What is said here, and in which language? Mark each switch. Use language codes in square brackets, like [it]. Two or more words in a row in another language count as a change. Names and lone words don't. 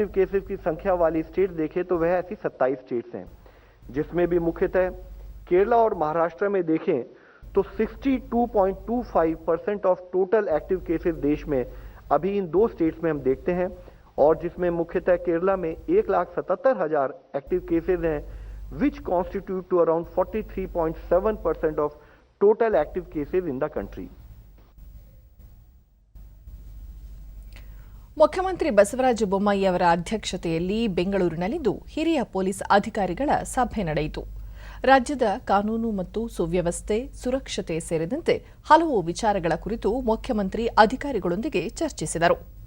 [hi] केसेस की संख्या वाली स्टेट देखें तो वह ऐसी 27 स्टेट्स हैं, जिसमें भी मुख्यतः केरला और महाराष्ट्र में देखें तो 62.25% [en] of total active cases [hi] देश में अभी इन 2 स्टेट्स में हम देखते हैं और जिसमें मुख्यतः केरला में 1,77,000 [en] active cases [hi] हैं, [en] which constitute to around 43.7% of total active cases in the country. [kn] ಮುಖ್ಯಮಂತ್ರಿ ಬಸವರಾಜ ಬೊಮ್ಮಾಯಿ ಅವರ ಅಧ್ಯಕ್ಷತೆಯಲ್ಲಿ ಬೆಂಗಳೂರಿನಲ್ಲಿಂದು ಹಿರಿಯ ಪೊಲೀಸ್ ಅಧಿಕಾರಿಗಳ ಸಭೆ ನಡೆಯಿತು. ರಾಜ್ಯದ ಕಾನೂನು ಮತ್ತು ಸುವ್ಯವಸ್ಥೆ, ಸುರಕ್ಷತೆ ಸೇರಿದಂತೆ ಹಲವು ವಿಚಾರಗಳ ಕುರಿತು ಮುಖ್ಯಮಂತ್ರಿ ಅಧಿಕಾರಿಗಳೊಂದಿಗೆ ಚರ್ಚಿಸಿದರು.